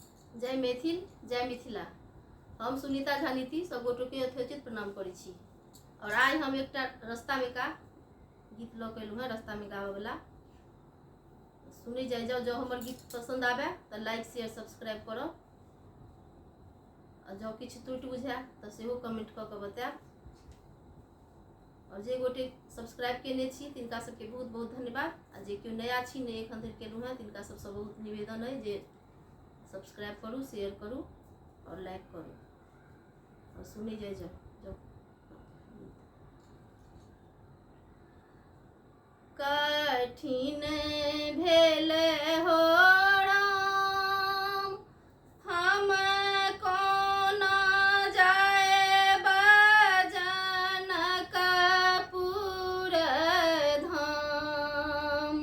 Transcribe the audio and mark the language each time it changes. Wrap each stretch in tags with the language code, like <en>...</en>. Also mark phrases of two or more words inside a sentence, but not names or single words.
<mai>जय मैथिल जय मिथिला। हम सुनीता झा नीति सब गोटो के यथोचित प्रणाम करै छी। और आज हम एक रास्ता में का गीत लऽ के है रास्ता में गावे वाला सुनी जाए जाओ। जो हमार गीत पसंद आवे तो</mai> <en>like share subscribe</en> <mai>करो और जो किछु त्रुटि बुझे तो सेहो कमेंट क के बताएब। और जे गोटे सब्सक्राइब केने छी तिनका सबके बहुत बहुत धन्यवाद। आ जे केओ नया छी नहीं एखन धरि केलहुँ हैं तिनका सबसँ बहुत निवेदन है जे सब्सक्राइब करूँ, शेयर करूँ और लाइक करूँ। और सुनी जाए जाओ। कठिन भेल हो राम हम कोना जाएब जनकपुर धाम।</mai>